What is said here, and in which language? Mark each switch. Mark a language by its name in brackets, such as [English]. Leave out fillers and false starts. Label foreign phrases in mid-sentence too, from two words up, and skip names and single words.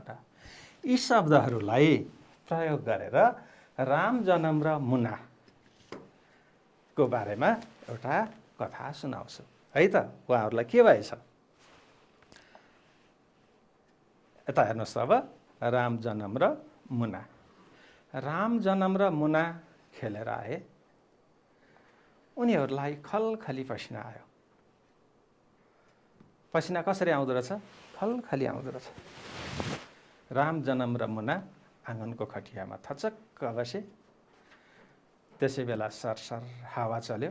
[Nepali] यी शब्दहरूलाई प्रयोग गरेर राम जनम र मुनाको बारेमा एउटा कथा सुनाउँछु है त। उहाँहरूलाई के भएछ? यता हेर्नुहोस् त। अब राम जनम र मुना। राम जनम र मुना खेलेर आए। उनीहरूलाई खलखली पसिना आयो। पसिना कसरी आउँदो रहेछ? खलखली आउँदो रहेछ। राम जनम र मुना आँगनको खटियामा थचक्क बसे। त्यसै बेला सरसर हावा चल्यो।